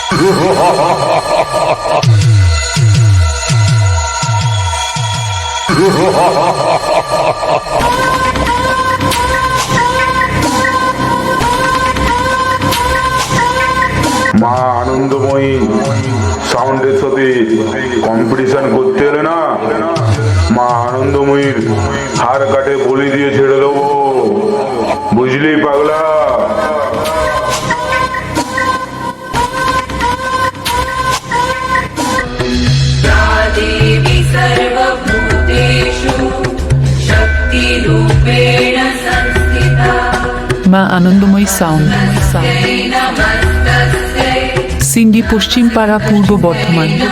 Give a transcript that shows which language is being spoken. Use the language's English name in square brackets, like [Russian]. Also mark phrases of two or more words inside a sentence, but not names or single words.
[Bangla] মা আনন্দময়ী সাউন্ডের সাথে কম্পিটিশন করতে এলে না, মা আনন্দময়ীর হার কাটে বলি দিয়ে ছেড়ে দেবো, বুঝলি পাগলা? [Sanskrit] देवी सर्वभूतेषु शक्तिरूपेण संस्थिता [Bangla] মা আনন্দময়ী সাউন্ড, [Sanskrit] नमस्तस्यै [Bangla] সিন্ডি পশ্চিম পাড়া, পূর্ব বর্ধমান।